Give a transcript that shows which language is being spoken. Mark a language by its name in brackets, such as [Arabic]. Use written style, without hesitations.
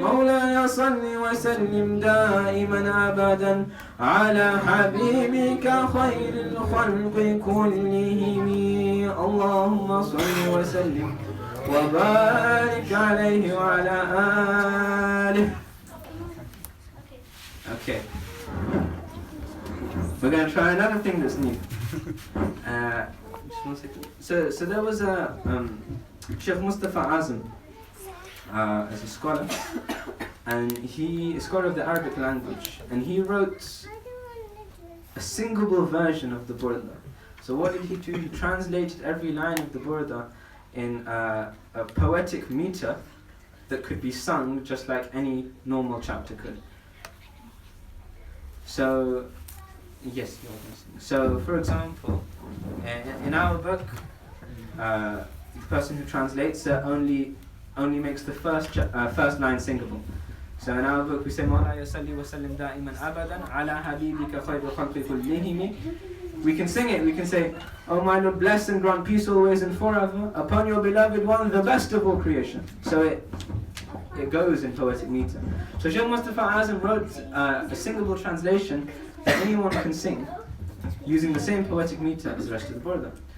[Arabic] مولاي صل وسلم دائما أبدا على حبيبك خير الخلق كلهم. اللهم صل وسلم وبارك عليه وعلى آله. [English] Okay. We're going to try another thing that's new. Just 1 second. So there was a Sheikh Mustafa Azam as a scholar, and he is a scholar of the Arabic language, and he wrote a singable version of the Burda. So what did he do? He translated every line of the Burda in a poetic meter that could be sung just like any normal chapter could. So, yes, you're listening. So, for example, in our book, the person who translates only makes the first line singable. So in our book we say [Arabic] مولاي صل وسلم دائما أبدا على حبيبك خير الخلق كلهم. [English] We can sing it, we can say, "Oh my Lord, bless and grant peace always and forever upon your beloved one, the best of all creation." So it goes in poetic meter. So Sheikh Mustafa Azam wrote a singable translation that anyone can sing using the same poetic meter as the rest of the Burda.